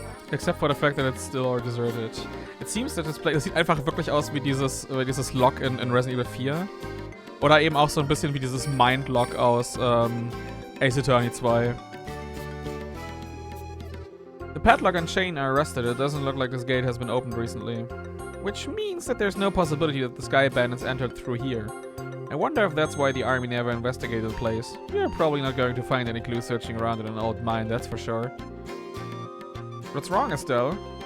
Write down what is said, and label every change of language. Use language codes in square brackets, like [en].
[en] Except for the fact that it's still all deserted. It seems that this place. [de] Es sieht einfach wirklich aus wie dieses Lock in Resident Evil 4. Oder eben auch so ein bisschen wie dieses Mind-Lock aus Ace Attorney 2. [en] The padlock and chain are rusted. It doesn't look like this gate has been opened recently. Which means that there's no possibility that the Sky Bandits entered through here. I wonder if that's why the army never investigated the place. You're probably not going to find any clues searching around in an old mine, that's for sure. What's wrong, Estelle?